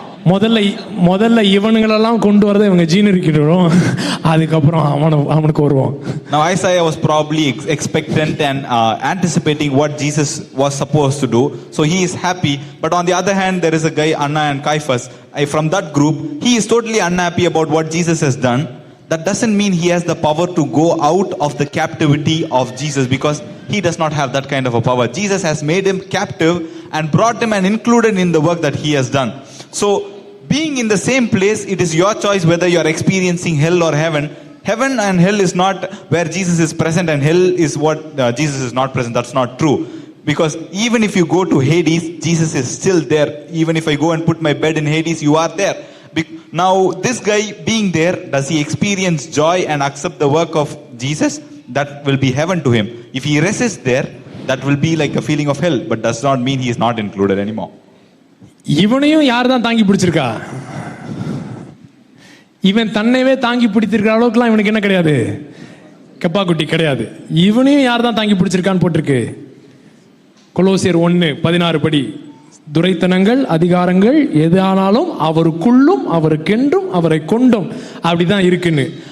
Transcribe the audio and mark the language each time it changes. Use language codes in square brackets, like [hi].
[ta] முதல்ல இவனுங்களெல்லாம் கொண்டு வரதை இவங்க ஜீனரிக்கிட்டோம், அதுக்கப்புறம் அவனுக்கு வருவோம். [en] now Isaiah was probably expectant and anticipating what Jesus was supposed to do, so he is happy. But on the other hand, there is a guy Anna and Caiaphas from that group. He is totally unhappy about what Jesus has done. That doesn't mean he has the power to go out of the captivity of Jesus, because he does not have that kind of a power. Jesus has made him captive and brought him and included in the work that he has done. So being in the same place, it is your choice whether you are experiencing hell or heaven. Heaven and hell is not where Jesus is present, and hell is what Jesus is not present. That's not true. Because even if you go to Hades, Jesus is still there. Even if I go and put my bed in Hades, you are there. Now this guy being there, does he experience joy and accept the work of Jesus? That will be heaven to him. If he resists there, that will be like a feeling of hell, but does not mean he is not included anymore. [ta] இவனையும் யார் தான் தாங்கி பிடிச்சிருக்கா? இவன் தன்னைவே தாங்கி பிடித்திருக்கிற அளவுக்குலாம் இவனுக்கு என்ன கிடையாது, கெப்பாக்குட்டி கிடையாது. இவனையும் யார் தான் தாங்கி பிடிச்சிருக்கான்னு போட்டிருக்கு கொலோசியர் 1:16 படி. துரைத்தனங்கள் அதிகாரங்கள் எது ஆனாலும் அவருக்குள்ளும் அவருக்கென்றும் அவரை கொண்டும் அப்படிதான் இருக்குன்னு.